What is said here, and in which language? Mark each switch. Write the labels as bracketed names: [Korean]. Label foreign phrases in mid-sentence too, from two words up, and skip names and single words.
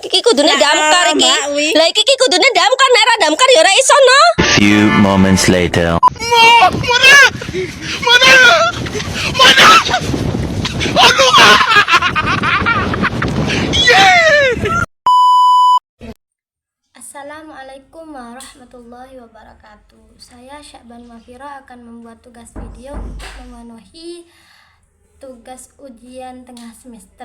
[Javanese] kudune damkar iki. Lah iki kudune damkar, nek ora damkar ya ora iso no. [English] Few moments later. [Arabic] السلام عليكم ورحمة الله وبركاته. [Indonesian] Saya Syakban Mafira akan membuat tugas video untuk memenuhi tugas ujian tengah semester.